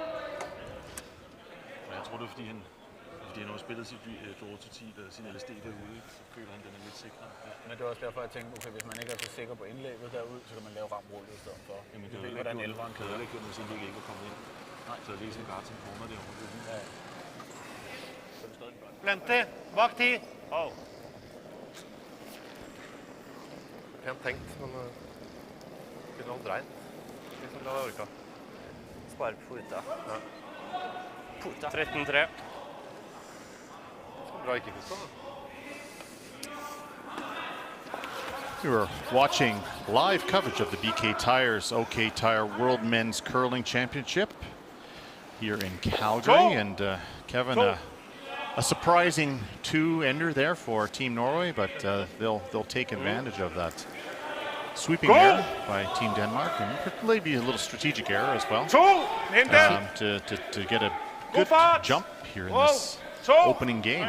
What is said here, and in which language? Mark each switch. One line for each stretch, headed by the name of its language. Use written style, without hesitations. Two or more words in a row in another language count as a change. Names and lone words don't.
Danish: Men jeg tror, det er, fordi han har spillet sit draw til 10, sin LSD derude, så føler han, den er lidt sikrere. Ja. Men det er også derfor, jeg tænkte, okay, hvis man ikke er så sikker på indlægget derude, så kan man lave ramrullet i stedet for. Jamen, det er hvordan 11'eren kører. Det er ikke, hvis Indlæg ikke er kommet ind. Nej. Så det er sådan bare til en corner derovre. Ja.
Norwegian: Blente, bak 10. Pent tenkt, men kunne ha dreid. Liksom det hadde orka. Spare på puta. Ja. Puta. 13-3. Bra ikke, Kristian.
English: We were watching live coverage of the BK Tires OK Tire World Men's Curling Championship here in Calgary, and Kevin, a surprising 2-ender there for Team Norway, but they'll take advantage of that sweeping error by Team Denmark, and maybe a little strategic error as well to get a good jump here in this opening game.